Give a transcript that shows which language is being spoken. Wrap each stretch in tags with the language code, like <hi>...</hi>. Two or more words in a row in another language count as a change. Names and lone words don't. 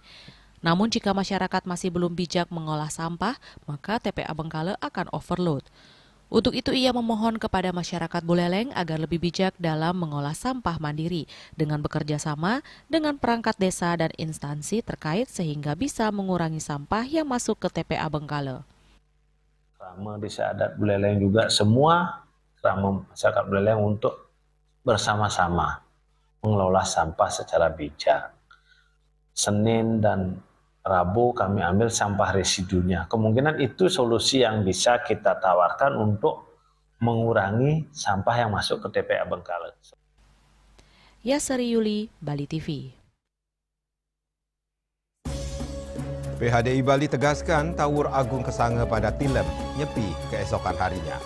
<id>Namun jika masyarakat masih belum bijak mengolah sampah, maka TPA Bengkale akan overload. Untuk itu ia memohon kepada masyarakat Buleleng agar lebih bijak dalam mengolah sampah mandiri dengan bekerja sama dengan perangkat desa dan instansi terkait sehingga bisa mengurangi sampah yang masuk ke TPA Bengkale. Kerama Desa Adat Buleleng juga semua kerama masyarakat Buleleng untuk bersama-sama mengelola sampah secara bijak. Senin dan Rabu kami ambil sampah residunya. Kemungkinan itu solusi yang bisa kita tawarkan untuk mengurangi sampah yang masuk ke TPA Bengkale. Yasari Yuli, Bali TV. PHDI Bali tegaskan Tawur Agung Kesange pada Tilem nyepi keesokan harinya.</id>